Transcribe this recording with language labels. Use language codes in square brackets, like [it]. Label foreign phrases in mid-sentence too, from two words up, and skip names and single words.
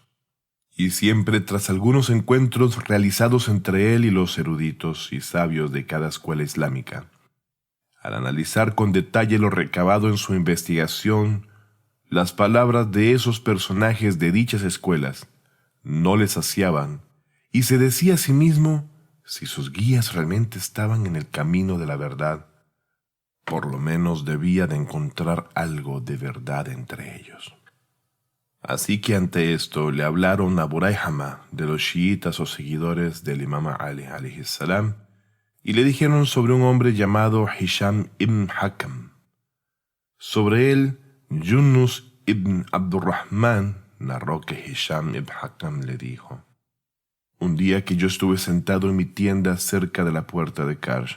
[es] Y siempre tras algunos encuentros realizados entre él y los eruditos y sabios de cada escuela islámica, al analizar con detalle lo recabado en su investigación, las palabras de esos personajes de dichas escuelas no le saciaban, y se decía a sí mismo si sus guías realmente estaban en el camino de la verdad, por lo menos debía de encontrar algo de verdad entre ellos. Así que ante esto le hablaron a Burayhama de los chiitas o seguidores del imam Ali [ar] عليه السلام [es] y le dijeron sobre un hombre llamado Hisham ibn Hakam. Sobre él, Yunus ibn Abdurrahman narró que Hisham ibn Hakam le dijo: Un día que yo estuve sentado en mi tienda cerca de la puerta de Karsh,